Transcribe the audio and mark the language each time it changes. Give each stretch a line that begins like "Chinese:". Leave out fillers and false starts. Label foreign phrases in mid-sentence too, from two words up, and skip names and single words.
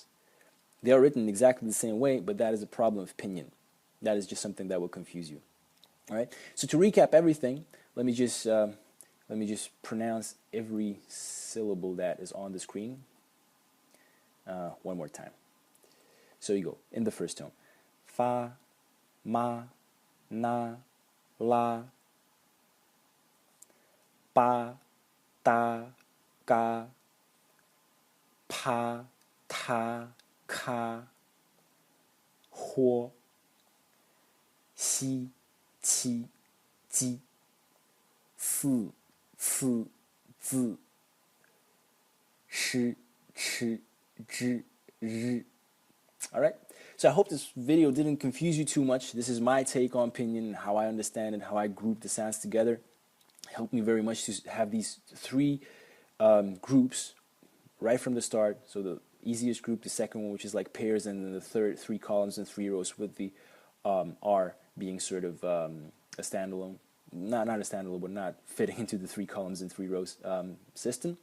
English: They are written exactly the same way, but that is a problem of pinyin. That is just something that will confuse you. All right. So to recap everything, let me just pronounce every syllable that is on the screen one more time. So you go in the first tone:
Chinese: fa, ma, na, la, pa, ta, ka, pa, ta, ka, ho, xi, qi, ji, si, ci, zi, shi, chi, zhi, zhi.
English: All right. So I hope this video didn't confuse you too much. This is my take on Pinyin, how I understand it, how I group the sounds together. It helped me very much to have these three groups right from the start. So the easiest group, the second one, which is like pairs, and then the third, 3 columns and 3 rows, with the R being sort of a standalone not understandable, but not fitting into the 3 columns and 3 rows system.